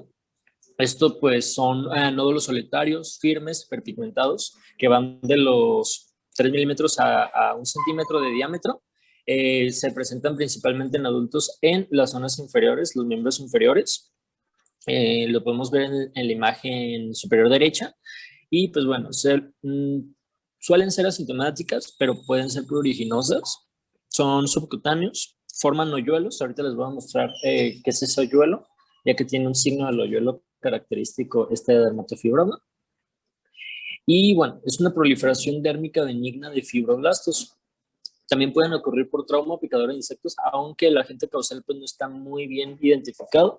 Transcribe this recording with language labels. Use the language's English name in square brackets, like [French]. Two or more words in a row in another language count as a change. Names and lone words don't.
[Spanish] Esto pues son nódulos solitarios, firmes, hiperpigmentados, que van de los 3 milímetros a 1 centímetro de diámetro. Se presentan principalmente en adultos en las zonas inferiores, los miembros inferiores. Lo podemos ver en la imagen superior derecha. Y pues bueno, suelen ser asintomáticas, pero pueden ser pruriginosas. Son subcutáneos, forman hoyuelos. Ahorita les voy a mostrar qué es ese hoyuelo, ya que tiene un signo del hoyuelo característico este dermatofibroma. Y bueno, es una proliferación dérmica benigna de fibroblastos. También pueden ocurrir por trauma o picadura de insectos, aunque el agente causal pues, no está muy bien identificado.